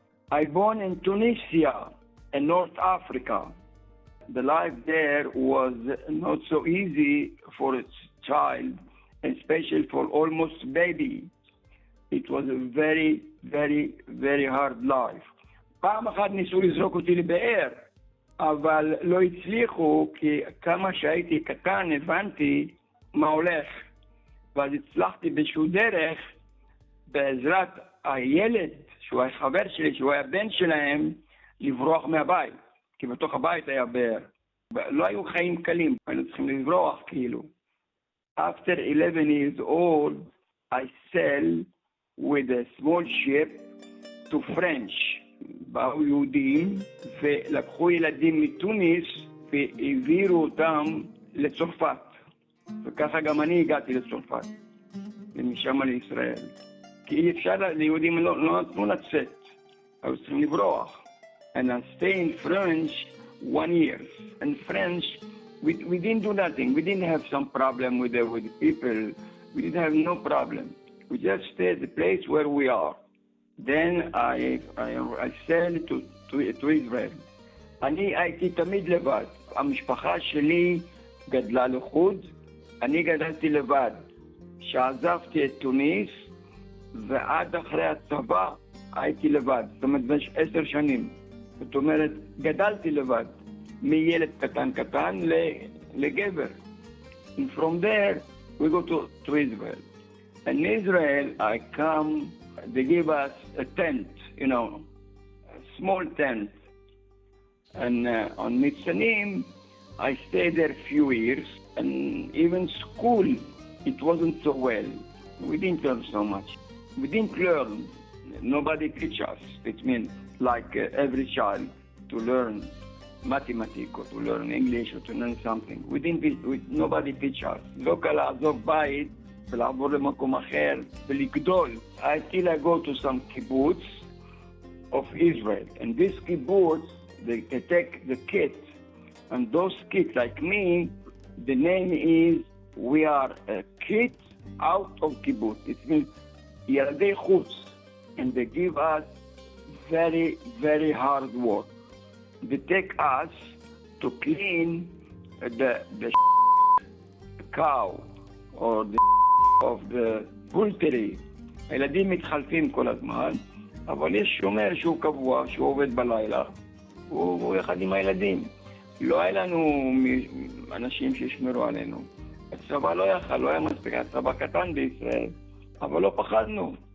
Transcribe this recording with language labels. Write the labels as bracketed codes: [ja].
[en] I born in Tunisia in North Africa. The life there was not so easy for a child, especially for almost baby. It was a very, very, very hard life. [he] פעם אחת ניסו לזרוק אותי לבאר, אבל לא הצליחו, כי כמה שהייתי קטן הבנתי מה הולך. ואז הצלחתי באיזשהו דרך, בעזרת הילד, שהוא היה חבר שלי, שהוא היה בן שלהם, לברוח מהבית. כי בתוך הבית היה באר. לא היו חיים קלים, היינו צריכים לברוח כאילו. [en] After 11 years old, I sailed with a small ship to French. [he] באו יהודים ולקחו ילדים מתוניס והעבירו אותם לצרפת. וככה גם אני הגעתי לצרפת, ומשם לישראל. כי אי אפשר, ליהודים לא נתנו לצאת, היו צריכים לברוח. [en] And I stayed in French 1 year. In French, we didn't do nothing. We didn't have some problem with people. We didn't have no problem. We just stayed at the place where we are. Then I sailed to Israel. [he] אני הייתי תמיד לבד. המשפחה שלי גדלה לחוד. אני גדלתי לבד. שעזבתי את תוניס, ועד אחרי הצבא הייתי לבד. זאת אומרת, במשך 10 שנים. זאת אומרת, גדלתי לבד, מילד קטן לגבר. [en] And from there, we go to Israel. In Israel, I come, they give us a tent, a small tent. And on Nitzanim, I stayed there a few years. And even school, it wasn't so well. We didn't learn so much. We didn't learn. Nobody teach us. It means like every child to learn mathematics or to learn English or to learn something. Nobody teach us. [he] לא קל לעזוב בית ולעבור למקום אחר ולגדול. [en] Until I go to some kibbutz of Israel. And this kibbutz, they take the kids. And those kids like me, the name is, we are kids out of kibbutz. It means [he] ילדי חוץ. [en] And they give us very, very hard work. They take us to clean the cow or the of the poultry. [he] הילדים מתחלפים כל הזמן, אבל יש שומר שהוא קבוע, שהוא עובד בלילה, הוא אחד עם הילדים. לא היה לנו אנשים שישמרו עלינו. הצבא לא היה מספיק, הצבא קטן בישראל, אבל לא פחדנו.